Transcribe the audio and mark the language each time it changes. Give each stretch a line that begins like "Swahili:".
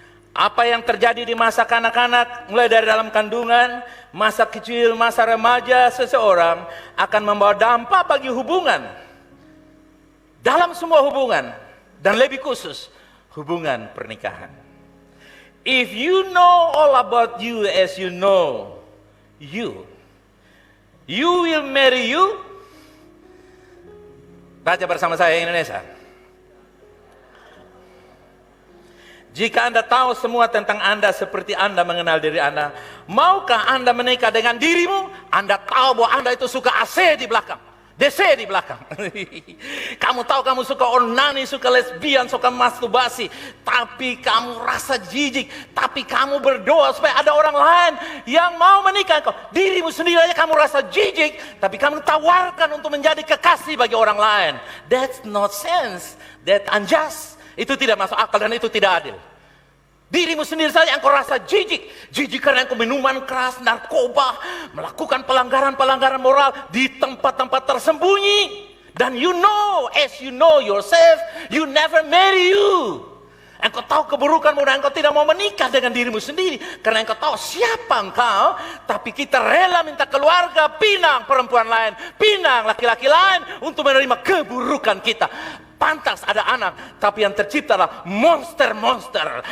Indonesian: Apa yang terjadi di masa kanak-kanak, mulai dari dalam kandungan, masa kecil, masa remaja seseorang akan membawa dampak bagi hubungan. Dalam semua hubungan, dan lebih khusus hubungan pernikahan.
English: If you know all about you as you know you will marry you.
Indonesian: Baca bersama saya Indonesia. Jika Anda tahu semua tentang Anda seperti Anda mengenal diri Anda, maukah Anda menikah dengan dirimu? Anda tahu bahwa Anda itu suka AC di belakang, DC di belakang. Kamu tahu kamu suka onani, suka lesbian, suka masturbasi, tapi kamu rasa jijik, tapi kamu berdoa supaya ada orang lain yang mau menikah kau. Dirimu sendiri aja kamu rasa jijik, tapi kamu tawarkan untuk menjadi kekasih bagi orang lain.
English: That's not sense, that unjust.
Indonesian: Itu tidak masuk akal dan itu tidak adil. Dirimu sendiri saja engkau rasa jijik. Jijik karena engkau minuman keras, narkoba, melakukan pelanggaran-pelanggaran moral di tempat-tempat tersembunyi. Dan
English: you know, as you know yourself, you never marry you.
Indonesian: Engkau tahu keburukanmu dan engkau tidak mau menikah dengan dirimu sendiri. Karena engkau tahu siapa engkau. Tapi kita rela minta keluarga, pinang perempuan lain, pinang laki-laki lain untuk menerima keburukan kita. Pantas ada anak, tapi yang tercipta adalah monster-monster.